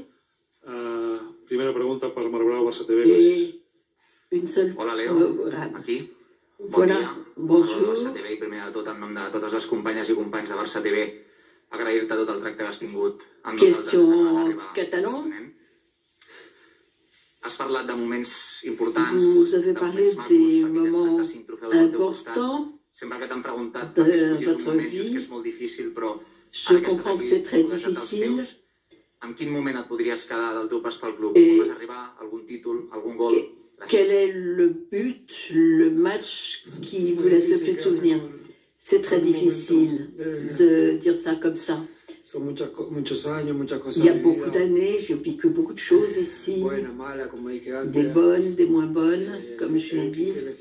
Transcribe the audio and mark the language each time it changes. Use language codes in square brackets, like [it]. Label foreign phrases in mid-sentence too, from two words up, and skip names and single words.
[ca] Primera pregunta per Marbrau, Barça TV, gràcies. Hola Leo, aquí. Bon dia. Bonjour. Barça TV, i primer de tot, en nom de totes les companyes i companys de Barça TV, agrair-te tot el tracte que has tingut amb nosaltres. [fr] Question catalan. [ca] Has parlat de moments importants, [fr] vous avez parlé des moments importants [ca] sempre que t'han preguntat de per què escollis un [fr] votre [ca] moment, dius [fr] vie. [ca] que és molt difícil, però [fr] Je comprends que c'est très difficile. [ca] En quin moment et podries quedar del teu pas pel club? Et- Vas arribar a algun títol, algun gol? [fr] Quel est le but, le match qui vous laisse le plus de souvenirs? C'est très difficile de dire ça comme ça. Il y a beaucoup d'années, j'ai vécu beaucoup de choses ici, des bonnes, des moins bonnes, comme je l'ai dit.